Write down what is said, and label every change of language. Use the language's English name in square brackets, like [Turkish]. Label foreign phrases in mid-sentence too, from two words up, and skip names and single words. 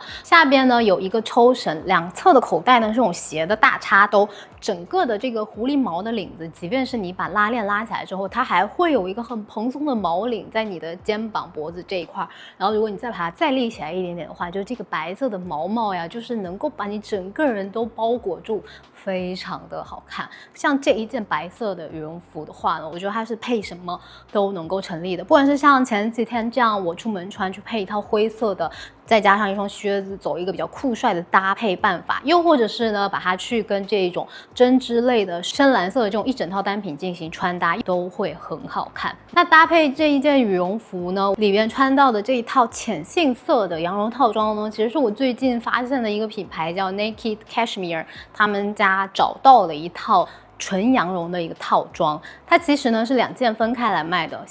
[Chinese] 下邊呢有一個抽繩，2側的口袋呢是這種斜的大插兜，整個的這個狐狸毛的領子，即便是你把拉鏈拉起來之後，它還會有一個很蓬鬆的毛領在你的肩膀、脖子這一塊。然後如果你再把它再立起來一點點的話，就這個白色的毛毛呀，就是能夠把你整個人都包裹住，非常的好看。像這一件白色的羽絨服的話呢，我覺得它是配什麼都能夠成立的。不管是像前幾天這樣我出門穿去配一套灰色的，再加上一雙靴子，走一個比較酷帥的搭配辦法，又或者是呢把它去跟這種針織類的深藍色的這種一整套單品進行穿搭，都會很好看。那搭配這一件羽絨服呢，裡面穿到的這一套淺杏色的羊絨套裝呢，其實是我最近發現的一個品牌叫 Naked Cashmere，他們家找到了一套純羊絨的一個套裝，它其實呢是2件分開來賣的。